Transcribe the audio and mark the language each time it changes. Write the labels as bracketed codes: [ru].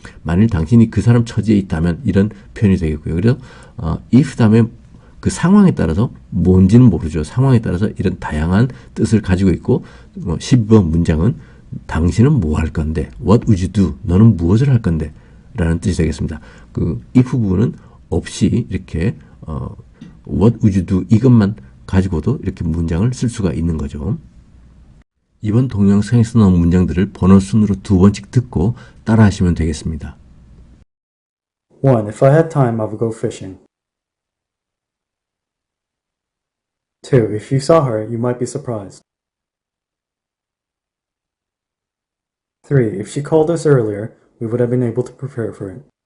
[ko] 만일 당신이 그 사람 처지에 있다면 이런 표현이 되겠고요. 그래서 if 다음에 그 상황에 따라서 뭔지는 모르죠. 상황에 따라서 이런 다양한 뜻을 가지고 있고 12번 문장은 당신은 뭐 할 건데 [en] What would you do? [ko] 너는 무엇을 할 건데? 라는 뜻이 되겠습니다. 그 if 부분은 없이 이렇게 [en] What would you do? [ko] 이것만 가지고도 이렇게 문장을 쓸 수가 있는 거죠. 이번 동영상에서 나온 문장들을 번호 순으로 2번씩 듣고 따라 하시면 되겠습니다. 1. [en] If I had time, I would go fishing. 2. If you saw her, you might be surprised. 3. If she called us earlier, we would have been able to prepare for it.